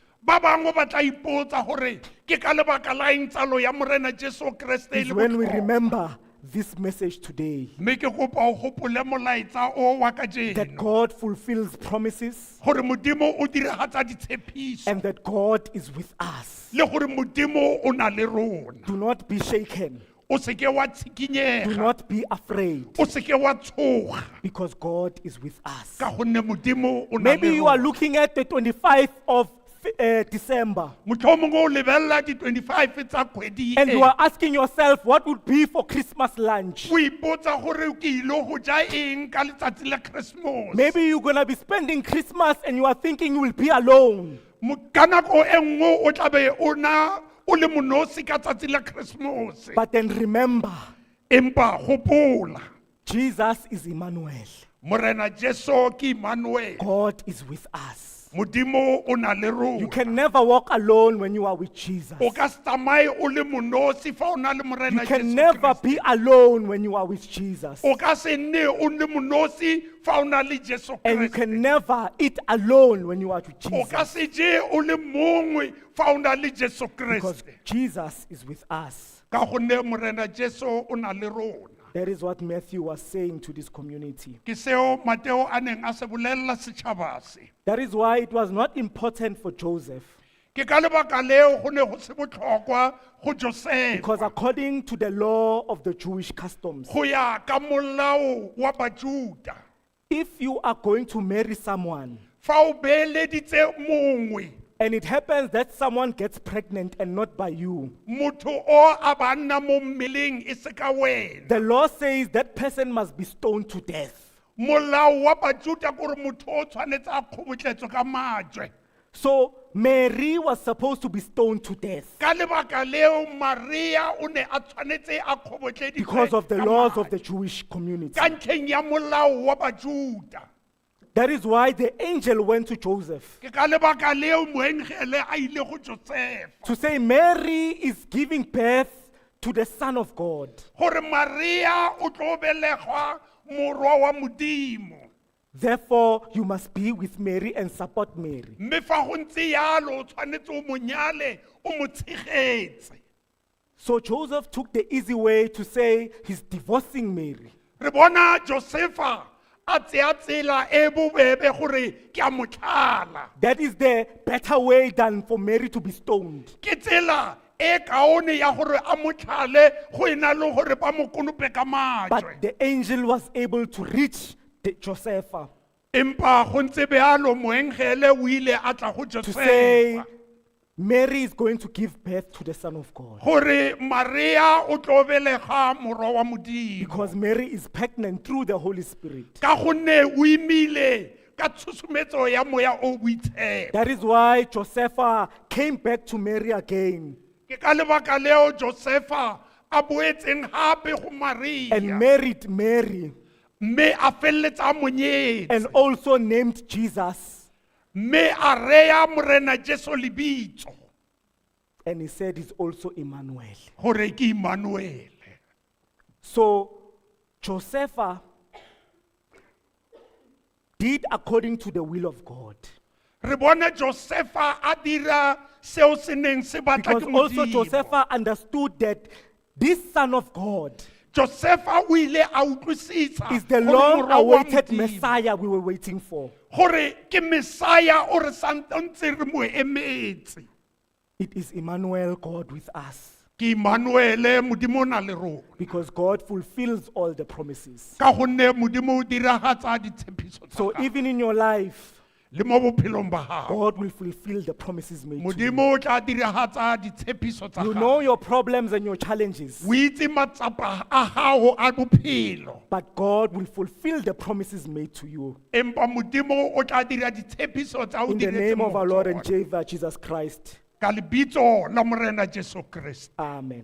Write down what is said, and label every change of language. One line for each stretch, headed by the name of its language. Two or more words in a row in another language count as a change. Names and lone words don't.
Tswana: Ba bangwe ba tla ipotsa gore ke ka lebaka la eng tsalo ya Morena Jesu Kriste e
English: Is
Tswana: le
English: when we
Tswana: botlhokwa.
English: remember this message today,
Tswana: Mme ke kopa o gopole molaetsa o wa
English: that
Tswana: kajeno
English: God fulfills promises
Tswana: gore Modimo o diragatsa ditshepiso
English: and that God is with us.
Tswana: le gore Modimo o na le rona.
English: Do not be shaken.
Tswana: O seke wa
English: Do
Tswana: tshikinyega,
English: not be afraid,
Tswana: o seke wa tshoga
English: because God is with us.
Tswana: ka gonne Modimo o na
English: Maybe
Tswana: le
English: you are
Tswana: rona.
English: looking at the 25th of December
Tswana: Motlhomongwe o lebella di 25 tsa kgwedi
English: and
Tswana: e.
English: you are asking yourself what would be for Christmas lunch.
Tswana: O ipotsa gore ke ile go ja eng ka letsatsi la Christmas.
English: Maybe you're going to be spending Christmas and you are thinking you will be alone.
Tswana: Ka nako e nngwe o tla be o na o le monosi ka tsatsi la Christmas.
English: But then remember,
Tswana: Empa gopola,
English: Jesus is Emmanuel.
Tswana: Morena Jesu ke Emmanuel.
English: God is with us.
Tswana: Modimo o na le rona.
English: You can never walk alone when you are with Jesus.
Tswana: O ka se tsamaye o le monosi fa o na le
English: You
Tswana: Morena
English: can
Tswana: Jesu
English: never
Tswana: Kriste.
English: be alone when you are with Jesus.
Tswana: O ka se nne o le monosi fa o na le Jesu
English: And you
Tswana: Kriste.
English: can never eat alone when you are with
Tswana: O ka
English: Jesus.
Tswana: se je o le mongwe fa o na le Jesu
English: Because
Tswana: Kriste.
English: Jesus is with us.
Tswana: Ka gonne Morena Jesu o na le rona.
English: That is what Matthew was saying to this community.
Tswana: Ke seo Mateo a neng a se bolella setšhaba se.
English: That is why it was not important for Joseph.
Tswana: Ke ka lebaka leo go ne go se botlhokwa go Josefa.
English: Because according to the law of the Jewish customs,
Tswana: Go ya ka molao wa Bajuda.
English: if you are going to marry someone
Tswana: Fa o beeleditse mongwe,
English: and it happens that someone gets pregnant and not by you,
Tswana: motho o a ba nna mo mmeleng e se ka wena.
English: the law says that person must be stoned to death.
Tswana: Molao wa Bajuda gore motho o tshwanetse a kgobotletswe ka majwe.
English: So Mary was supposed to be stoned to death
Tswana: Ka lebaka leo Maria o ne a tshwanetse a kgobotlediwe
English: because of the
Tswana: ka
English: laws
Tswana: majwe.
English: of the Jewish community.
Tswana: Ka ntlheng ya molao wa Bajuda.
English: That is why the angel went to Joseph
Tswana: Ke ka lebaka leo moengele a ile go Josefa.
English: to say Mary is giving birth to the Son of God.
Tswana: Gore Maria o tlo belegwa morwa wa Modimo.
English: Therefore, you must be with Mary and support Mary.
Tswana: Mme fa go ntse yalo o tshwanetse o mo nyale o mo tshegetse.
English: So Joseph took the easy way to say he's divorcing Mary.
Tswana: Re bona Josefa a tsea tsela e bobebe gore ke a mo tlhala.
English: That is the better way than for Mary to be stoned.
Tswana: Ke tsela e kaone ya gore a mo tlhale go ena le gore ba mo konope ka majwe.
English: But the angel was able to reach Josepha
Tswana: Empa go ntse bealo moengele o ile a tla go
English: to say,
Tswana: Josefa
English: Mary is going to give birth to the Son of God.
Tswana: gore Maria o tlo belega morwa wa Modimo.
English: Because Mary is pregnant through the Holy Spirit.
Tswana: Ka gonne o imile ka tshosometso ya moya o boitshepo.
English: That is why Josepha came back to Mary again
Tswana: Ke ka lebaka leo Josefa a boetseng hape go Maria
English: and married Mary
Tswana: mme a felletsa monyetse
English: and also named Jesus.
Tswana: mme a rea morena Jesu lebitso
English: And he said he's also Emmanuel.
Tswana: gore ke Emmanuel.
English: So Josepha did according to the will of God.
Tswana: Re bone Josefa a dira seo se neng se batla
English: Because
Tswana: ke
English: also
Tswana: Modimo.
English: Josepha understood that this Son of God
Tswana: Josefa o ile a utlwisisa
English: is the
Tswana: gore morwa wa
English: long-awaited
Tswana: Modimo,
English: Messiah we were waiting for.
Tswana: gore ke Messiah o re ntse re mo emetse.
English: It is Emmanuel, God with us.
Tswana: Ke Emmanuel Modimo o na le rona.
English: Because God fulfills all the promises.
Tswana: Ka gonne Modimo o diragatsa ditshepiso tsa
English: So
Tswana: gagwe.
English: even in your life,
Tswana: Le mo bophelong ba gago
English: God will fulfill the promises made to you.
Tswana: Modimo o tla diragatsa ditshepiso tsa
English: You
Tswana: gagwe.
English: know your problems and your challenges,
Tswana: O itse matsapa a gago a bophelo,
English: but God will fulfill the promises made to you.
Tswana: empa Modimo o tla dira ditshepiso tsa o
English: In the
Tswana: diretseng
English: name of
Tswana: mo
English: our
Tswana: go
English: Lord and
Tswana: tsona.
English: Savior Jesus Christ.
Tswana: Ka lebitso la morena Jesu Kriste. Amen.